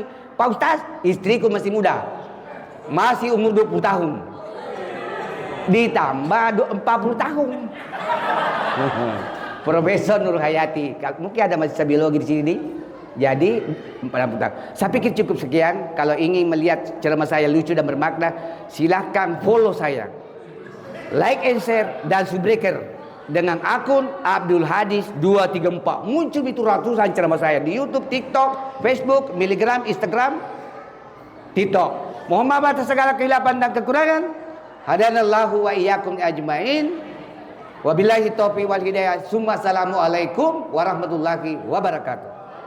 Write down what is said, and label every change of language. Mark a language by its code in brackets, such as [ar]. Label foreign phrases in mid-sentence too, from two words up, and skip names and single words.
[id] Pak Ustaz, istriku masih muda, masih umur 20 tahun, ditambah 40 tahun. Profesor Nur Hayati, mungkin ada mahasiswa biologi di sini. Jadi 40 tahun. Saya pikir cukup sekian. Kalau ingin melihat ceramah saya lucu dan bermakna, silahkan follow saya, [en] like and share [id] dan subbreaker dengan akun Abdul Hadis 234. Muncul itu ratusan ceramah saya di YouTube, TikTok, Facebook, Telegram, Instagram, TikTok. Mohon maaf atas segala kehilapan dan kekurangan. [ar] هدانا الله وإياكم أجمعين. وبالله التوفيق والهداية. السلام عليكم ورحمة الله وبركاته.